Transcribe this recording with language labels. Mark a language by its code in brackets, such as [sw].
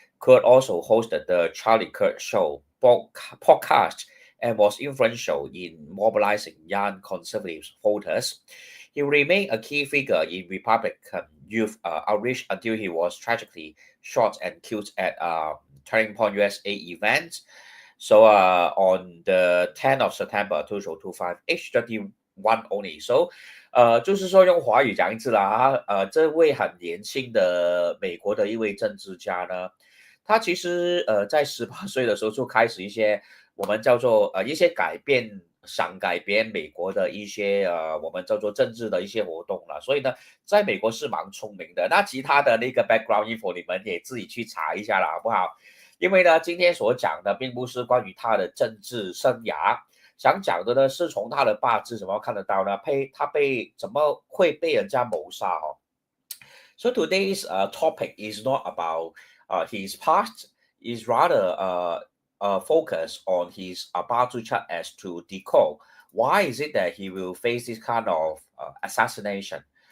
[en] Kurt also hosted the Charlie Kirk Show podcast and was influential in mobilizing young conservative voters. He remained a key figure in Republican youth outreach until he was tragically shot and killed at Turning Point USA event. So on the 10th of September 2025, age 31 only. [zh] So 就是说用华语讲一次啦，这位很年轻的美国的一位政治家呢，他其实在18岁的时候就开始一些我们叫做一些想改变美国的一些我们叫做政治的一些活动了，所以呢，在美国是蛮聪明的。那其他的那个 [en] background info [zh] 你们也自己去查一下了，好不好？因为呢，今天所讲的并不是关于他的政治生涯，想讲的呢是从他的八字怎么看得到呢？他怎么会被人家谋杀哦？ [en] So today's topic is not about his past, is rather focus on his Bazi chart as to decode why is it that he will face this kind of assassination.